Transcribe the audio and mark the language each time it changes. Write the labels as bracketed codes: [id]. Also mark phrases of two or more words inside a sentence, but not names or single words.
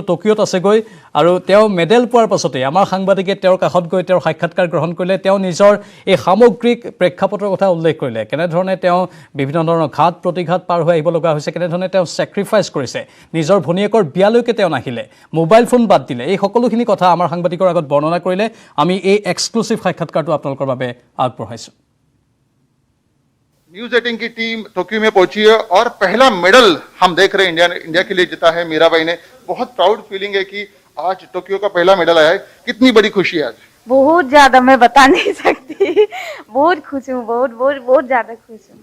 [as] টকিঅ'ত আছেগৈ আৰু তেওঁ মেডেল পোৱাৰ পাছতে আমাৰ সাংবাদিকে তেওঁৰ কাষত গৈ তেওঁৰ সাক্ষাৎকাৰ গ্ৰহণ কৰিলে তেওঁ নিজৰ এই সামগ্ৰিক প্ৰেক্ষাপটৰ কথা উল্লেখ কৰিলে কেনেধৰণে তেওঁ বিভিন্ন ধৰণৰ ঘাত প্ৰতিঘাত পাৰ হৈ আহিব লগা হৈছে কেনেধৰণে তেওঁ ছেক্ৰিফাইচ কৰিছে নিজৰ ভনীয়েকৰ বিয়ালৈকে তেওঁ নাহিলে মোবাইল ফোন বাদ দিলে এই সকলোখিনি কথা আমাৰ সাংবাদিকৰ আগত বৰ্ণনা কৰিলে আমি এই এক্সক্লুচিভ সাক্ষাৎকাৰটো আপোনালোকৰ বাবে আগবঢ়াইছোঁ [hi] न्यूज 18 की टीम टोक्यो में पहुंची है और पहला मेडल हम देख रहे हैं इंडिया के लिए जीता है मीराबाई ने बहुत [en] proud feeling [hi] है कि आज टोक्यो का पहला मेडल आया है कितनी बड़ी खुशी है आज बहुत ज्यादा मैं बता नहीं सकती बहुत खुश हूँ बहुत ज्यादा खुश हूँ